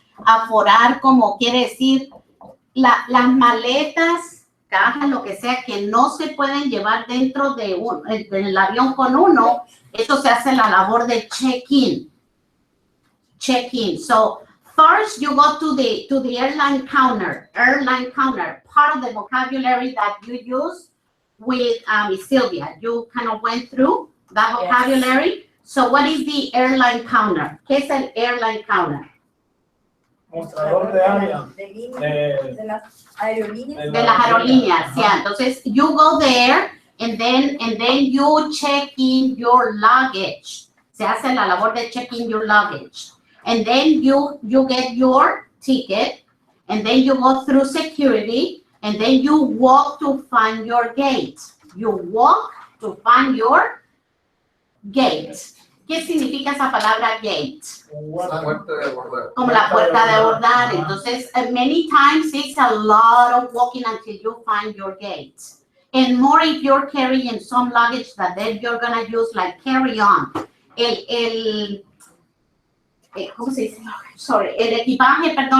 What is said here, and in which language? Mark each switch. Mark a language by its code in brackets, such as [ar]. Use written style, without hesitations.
[es] Aforar como quiere decir las maletas, cajas, lo que sea, que no se pueden llevar dentro del avión con uno, eso se hace la labor de check-in. [en] Check-in. So first you go to the airline counter. Airline counter, part of the vocabulary that you use with Sylvia. You kind of went through that vocabulary. Yes. So what is the airline counter? [es] ¿Qué es el airline counter? Mostrador de área. De las aerolíneas. De las aerolíneas, yeah. [en] Entonces, you go there and then you check in your luggage. [es] Se hace la labor de [en] check in your luggage. And then you get your ticket and then you go through security and then you walk to find your gate. You walk to find your gate. [es] ¿Qué significa esa palabra gate? Como la puerta de abordar. [en] Entonces, many times it's a lot of walking until you find your gate. And more if you're carrying some luggage that then you're going to use like carry-on. [es] ¿Cómo se dice? Sorry. El equipaje